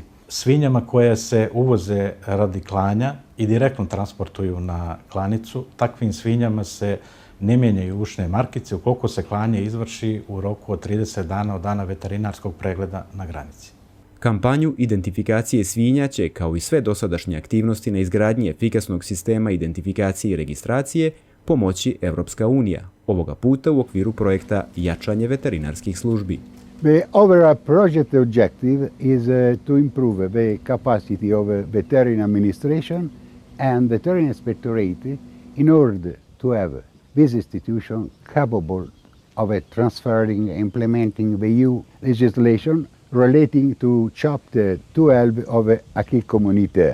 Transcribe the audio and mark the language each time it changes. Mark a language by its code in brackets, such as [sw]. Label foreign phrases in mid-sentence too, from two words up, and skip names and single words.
[bs] Svinjama koje se uvoze radi klanja i direktno transportuju na klanicu, takvim svinjama se ne mijenjaju ušne markice ukoliko se klanje izvrši u roku od 30 dana od dana veterinarskog pregleda na granici. Kampanju identifikacije svinja će, kao i sve dosadašnje aktivnosti na izgradnji efikasnog sistema identifikacije i registracije, pomoći Evropska unija, ovoga puta u okviru projekta Jačanje veterinarskih službi. [en] The overall project objective is to improve the capacity of veterinary administration and veterinary inspectorate in order to have this institution capable of transferring and implementing the EU legislation relating to Chapter 12 of the Acquis Communautaire.